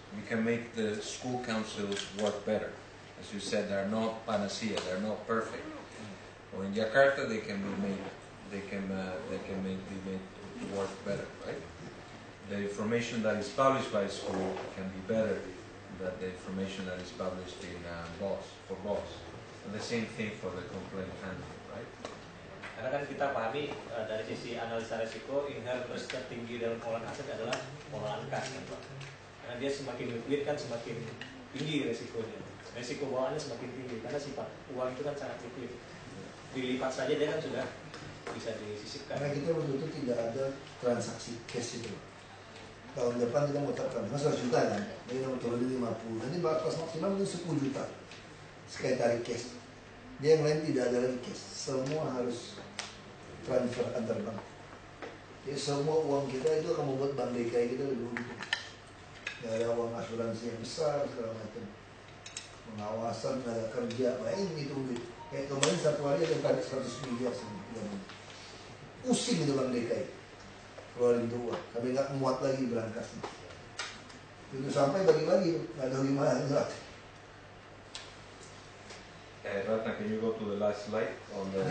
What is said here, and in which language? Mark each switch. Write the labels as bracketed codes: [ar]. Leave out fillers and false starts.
[en] You can make the school councils work better. As you said, they're not panacea, they're not perfect. Or in Jakarta, they can be made. They can be made to work better, right? The information that is published by school can be better than the information that is published in BOS, for BOS. And the same thing for the complaint handling, right? [id] Karena kan kita pahami dari sisi analisa resiko, inherent risk tertinggi dalam pengelolaan aset adalah pengelolaan kas, kan, Pak? Karena dia semakin liquid kan semakin tinggi resikonya. Resiko bawaannya semakin tinggi karena sifat uang itu kan sangat liquid. Dilipat saja dia kan sudah bisa disisipkan. Karena kita betul-betul tidak ada transaksi cash itu. Tahun depan kita mau terapkan 100 juta kan, jadi nomor turun 50. Nanti batas maksimal itu 10 juta. Sekali tarik cash. Dia yang lain tidak ada lagi cash. Semua harus transfer antar bank. Jadi semua uang kita itu akan membuat bank DKI kita lebih untung. nggak ada uang asuransi yang besar segala macam, pengawasan tenaga kerja, ini itu kayak kemarin satu hari ada tarik 100 miliar pusing itu Bank DKI keluarin itu uang, kami nggak muat lagi berangkasnya. Itu sampai bagi-bagi, nggak ada gimana enggak. [en] Ratna, can you go to the last slide on the